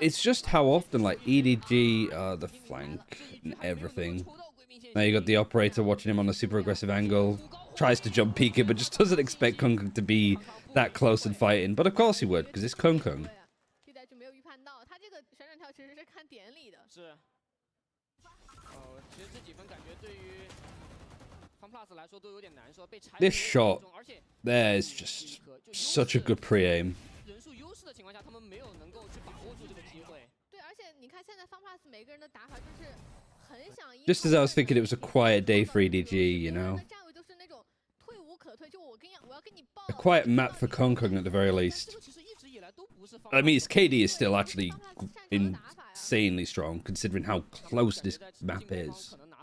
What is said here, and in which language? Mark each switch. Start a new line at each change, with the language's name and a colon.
English: It's just how often like EDG, the flank and everything. Now you got the operator watching him on a super aggressive angle, tries to jump peek it, but just doesn't expect Kung Kung to be that close and fighting. But of course he would, because it's Kung Kung.
Chinese: TZH 没有预判到，他这个旋转跳其实是看点里的。是。其实这几分感觉对于 FunPlus 来说都有点难受，被拆。
English: This shot there is just such a good pre-aim.
Chinese: 人数优势的情况下，他们没有能够去把握住这个机会。对，而且你看现在 FunPlus 每个人的打法就是很想。
English: Just as I was thinking, it was a quiet day for EDG, you know.
Chinese: 站位都是那种退无可退，就我要跟你爆。
English: A quiet map for Kung Kung at the very least. I mean, his KD is still actually insanely strong, considering how close this map is.